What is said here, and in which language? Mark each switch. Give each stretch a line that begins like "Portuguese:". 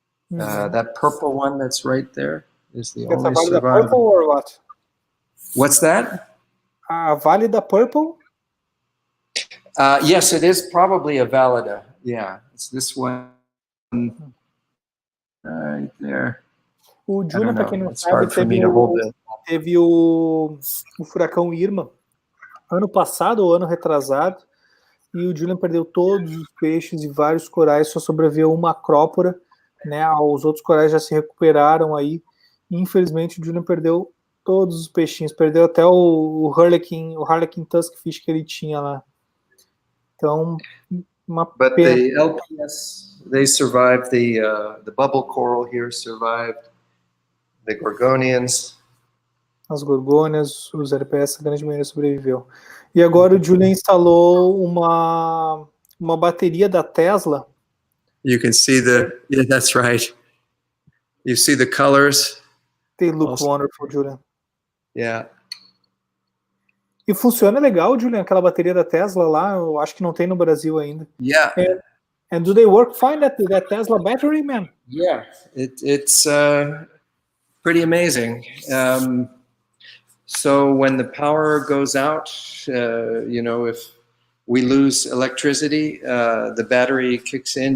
English: That purple one that's right there is the only survivor. Purple or what? What's that? Valida purple? Yes, it is probably a Valida. Yeah, it's this one right there.
Portuguese: O Julian, para quem não sabe, teve o furacão Irma ano passado ou ano retrasado, e o Julian perdeu todos os peixes e vários corais, só sobreviveu uma acrópora, né? Os outros corais já se recuperaram aí. Infelizmente, o Julian perdeu todos os peixinhos, perdeu até o Harlequin Tuskfish que ele tinha lá. Então, uma pena.
English: But the LPS, they survived. The bubble coral here survived. The Gorgonians.
Portuguese: As gorgônias, os LPS, a grande maioria sobreviveu. E agora o Julian instalou uma bateria da Tesla.
English: You can see yeah, that's right. You see the colors? They look Also- wonderful, Julian. Yeah.
Portuguese: E funciona legal, Julian, aquela bateria da Tesla lá, eu acho que não tem no Brasil ainda.
English: Yeah. And do they work fine, that Tesla battery, man? Yeah. It's pretty amazing. So when the power goes out, if we lose electricity, the battery kicks in.